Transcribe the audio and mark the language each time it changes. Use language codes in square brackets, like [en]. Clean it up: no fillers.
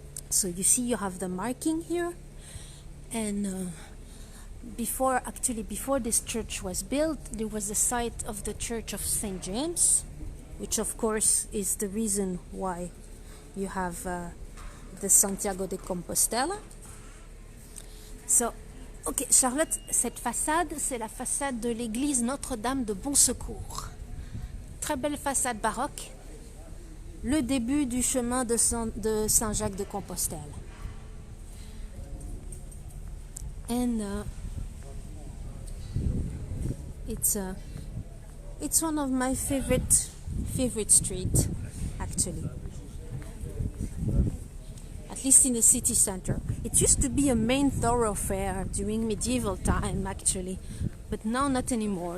[en] So you see, you have the marking here, and before this church was built, there was the site of the Church of St. James, which of course is the reason why you have the Santiago de Compostela. [fr] So, ok, Charlotte, cette façade, c'est la façade de l'église Notre-Dame de Bon Secours. Très belle façade baroque, le début du chemin de Saint-Jacques de Compostelle. [en] And it's one of my favorite street, actually. At least in the city center. It used to be a main thoroughfare during medieval time, actually, but now not anymore.